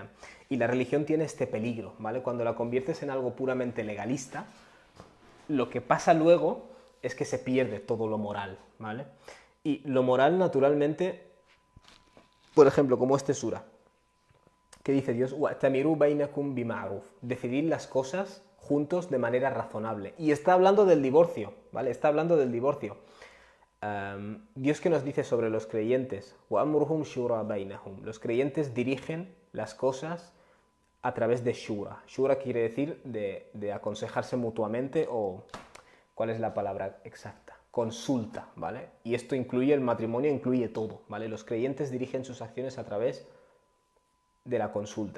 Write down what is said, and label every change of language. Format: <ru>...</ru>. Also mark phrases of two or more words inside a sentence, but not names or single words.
<es>Y la religión tiene este peligro, ¿vale? Cuando la conviertes en algo puramente legalista, lo que pasa luego es que se pierde todo lo moral, ¿vale? Y lo moral, naturalmente, por ejemplo, como este sura, que dice Dios,</es> <ar>وَأْتَمِرُوا بَيْنَكُمْ بِمَعْرُوفٍ,</ar> <es>decidir las cosas juntos de manera razonable. Y está hablando del divorcio, ¿vale? Está hablando del divorcio. Dios que nos dice sobre los creyentes,</es> <ar>وَأَمْرُهُمْ شُورَى بَيْنَهُمْ,</ar> <es>los creyentes dirigen las cosas a través de shura. Shura quiere decir de aconsejarse mutuamente o... ¿Cuál es la palabra exacta? Consulta, ¿vale? Y esto incluye el matrimonio, incluye todo, ¿vale? Los creyentes dirigen sus acciones a través de la consulta.</es>